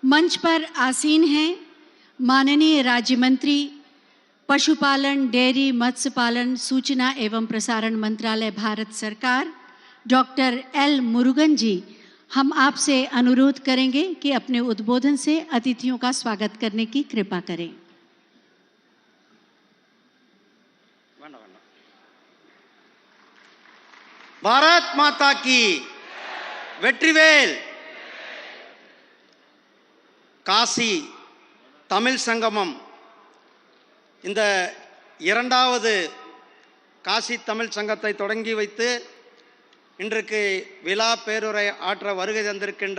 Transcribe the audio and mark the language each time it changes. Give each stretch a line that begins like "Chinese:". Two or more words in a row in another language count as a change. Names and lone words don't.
Hindi: मंच पर आसीन हैं माननीय राज्य मंत्री पशुपालन, डेयरी, मत्स्य पालन, सूचना एवं प्रसारण मंत्रालय, भारत सरकार, डॉक्टर एल मुरुगन जी, हम आपसे अनुरोध करेंगे कि अपने उद्बोधन से अतिथियों का स्वागत करने की कृपा करें। भारत माता की வெற்றிவேல்.
Tamil: காசி தமிழ் சங்கமம் இந்த இரண்டாவது காசி தமிழ் சங்கத்தை தொடங்கி வைத்து இன்றைக்கு விழா பேருரை ஆற்ற வருகை தந்திருக்கின்ற